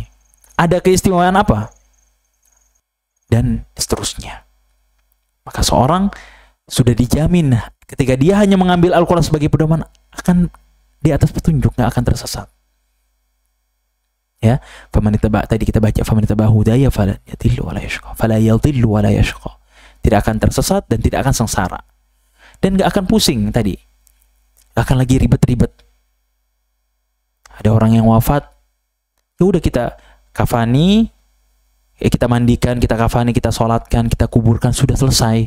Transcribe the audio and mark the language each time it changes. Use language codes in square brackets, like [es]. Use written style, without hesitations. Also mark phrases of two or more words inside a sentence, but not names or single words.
[id] Ada keistimewaan apa? Dan seterusnya. Maka seorang sudah dijamin ketika dia hanya mengambil Al-Quran sebagai pedoman akan di atas petunjuk, nggak akan tersesat. Ya, tadi kita baca [ar] فمن اتبع هداي فلا يضل ولا يشقى فلا يضل ولا يشقى, fala yadhillu wala yashqa. [id] Tidak akan tersesat dan tidak akan sengsara. Dan nggak akan pusing tadi. Nggak akan lagi ribet-ribet. Ada orang yang wafat, ya udah kita kafani, kita mandikan, kita kafani, kita sholatkan, kita kuburkan, sudah selesai.